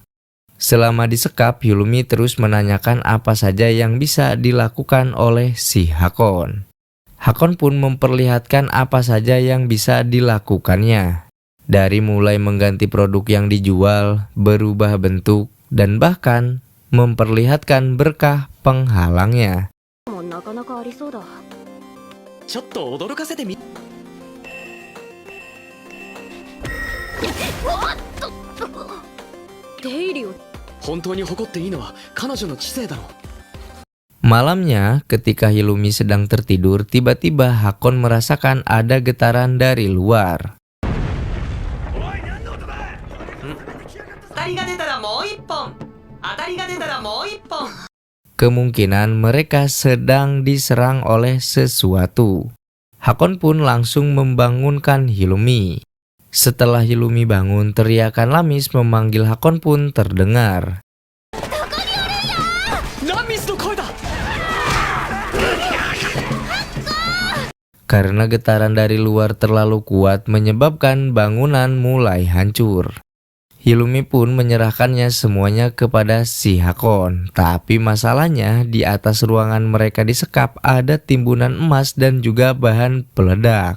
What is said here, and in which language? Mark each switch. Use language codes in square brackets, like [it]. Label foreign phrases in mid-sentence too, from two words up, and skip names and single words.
[id] Selama disekap, Hyulmi terus menanyakan apa saja yang bisa dilakukan oleh si Hakon. Hakon pun memperlihatkan apa saja yang bisa dilakukannya. Dari mulai mengganti produk yang dijual, berubah bentuk, dan bahkan memperlihatkan berkah penghalangnya. [ja] ちょっと驚かせてみ。本当に誇っていいのは彼女の知性だろう。 [id] Malamnya, ketika Hyulmi sedang tertidur, tiba-tiba Hakon merasakan ada getaran dari luar. [ja] 当たりが出たらもう一本。当たりが出たらもう一本。 [id] Kemungkinan mereka sedang diserang oleh sesuatu. Hakon pun langsung membangunkan Hyulmi. Setelah Hyulmi bangun, teriakan Lamis memanggil Hakon pun terdengar. [ja] ラミスの声だ。 [id] Karena getaran dari luar terlalu kuat menyebabkan bangunan mulai hancur. Hyulmi pun menyerahkannya semuanya kepada si Hakon. Tapi masalahnya di atas ruangan mereka disekap ada timbunan emas dan juga bahan peledak.